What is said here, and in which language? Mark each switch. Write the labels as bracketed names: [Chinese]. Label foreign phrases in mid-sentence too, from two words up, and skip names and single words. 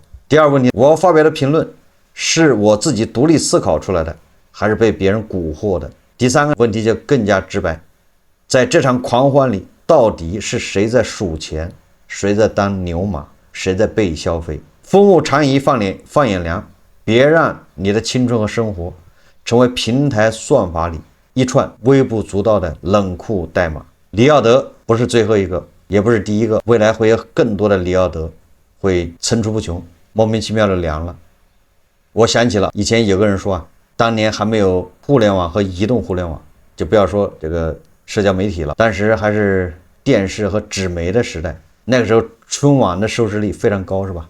[Chinese] 第2個問題，我發表的評論是我自己獨立思考出來的，還是被別人蠱惑的？第3個問題就更加直白，在這場狂歡裡，到底是誰在數錢，誰在當牛馬，誰在被消費？風物長宜放眼量，別讓你的青春和生活成為平台算法裡一串微不足道的冷酷代碼。李耀德不是最後一個，也不是第一個，未來會有更多的李耀德會层出不窮，莫名其妙的凉了。我想起了以前有個人說啊，當年還没有互聯網和移动互联網，就不要說这個社交媒體了，當時還是電視和紙媒的時代，那個時候春晚的收視率非常高，是吧？